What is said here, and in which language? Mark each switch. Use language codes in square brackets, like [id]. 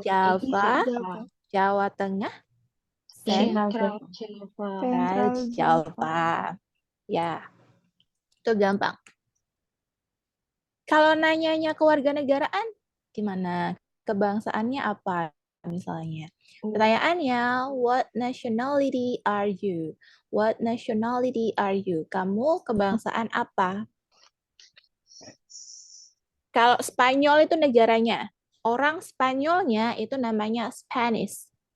[id] Java, Jawa Tengah, [en] Central Central Java. Java. Central Central Java. [id] Java. Ya, itu gampang. Kalau nanyanya kewarganegaraan, gimana? Kebangsaannya apa misalnya? Pertanyaannya, [en] what nationality are you? What nationality are you? [id] Kamu kebangsaan apa? Kalau Spanyol itu negaranya. Orang Spanyolnya itu namanya Spanish.